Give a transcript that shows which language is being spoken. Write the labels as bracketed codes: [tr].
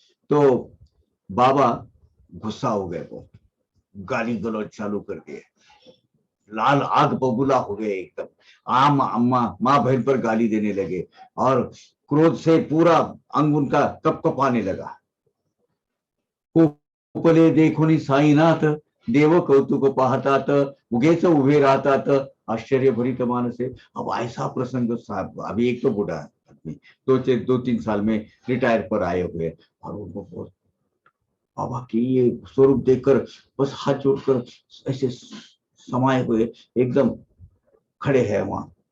[hi] तो बाबा गुस्सा हो गए, वो गाली गलौज चालू कर दिए, लाल आग बबूला हो गए एकदम, आम अम्मा माँ बहन पर गाली देने लगे और क्रोध से पूरा अंग उनका कपकपाने लगा। [mr] उपले देखुनी साईनाथ, देव कौतुक पाहतात, उगेच उभे राहतात, आश्चर्यभरित मानसे। [hi] अब ऐसा प्रसंग साहब, अभी एक तो बूढ़ा आदमी 2-3 साल में रिटायर पर आए हुए, और उनको बहुत बाबा की ये स्वरूप देखकर बस हाथ जोड़कर ऐसे समाये हुए एकदम खड़े हैं वहां।